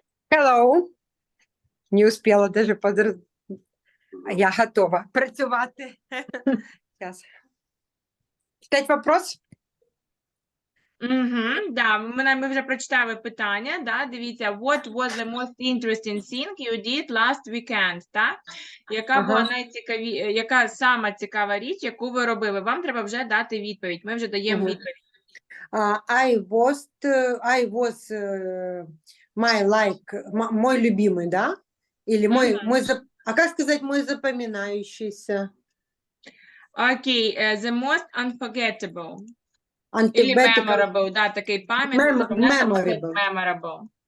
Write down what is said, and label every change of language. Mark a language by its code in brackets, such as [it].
[ru] Hello. Не успела даже [uk] Я готова працювати. [ru] Сейчас. Читать вопрос? [uk] Да, ми вже прочитали питання, да, дивіться, [en] what was the most interesting thing you did last weekend, [uk] так? Яка була яка сама цікава річ, яку ви робили? Вам треба вже дати відповідь, ми вже даємо відповідь. [en] I was my like, [ru] мой любимый, да? Или мой, а как сказать мой запоминающийся? [en] Окей, the most unforgettable. [uk] Или memorable, да, такий пам'ятний, memorable.